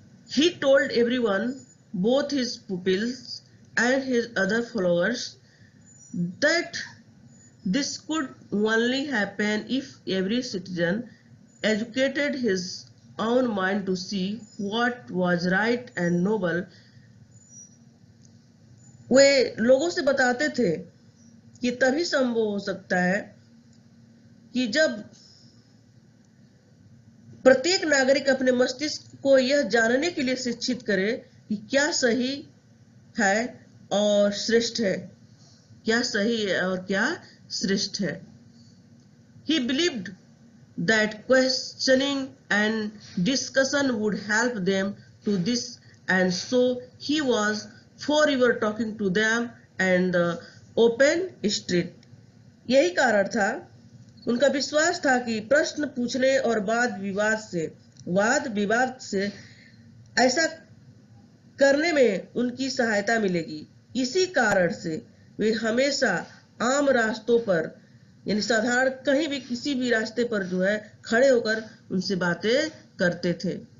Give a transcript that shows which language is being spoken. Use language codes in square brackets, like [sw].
[en] He told everyone, both his pupils and his other followers, that this could only happen if every citizen educated his own mind to see what was right and noble. [hi] वे लोगों से बताते थे कि तभी संभव हो सकता है कि जब प्रत्येक नागरिक अपने मस्तिष्क को यह जानने के लिए शिक्षित करे कि क्या सही है और श्रेष्ठ है, क्या सही है और क्या श्रेष्ठ है। [en] He believed that questioning and discussion would help them to this, and so he was forever talking to them and the open street. [hi] यही कारण था, उनका विश्वास था कि प्रश्न पूछने और वाद विवाद से ऐसा करने में उनकी सहायता मिलेगी। इसी कारण से वे हमेशा आम रास्तों पर यानी साधारण कहीं भी किसी भी रास्ते पर जो है खड़े होकर उनसे बातें करते थे।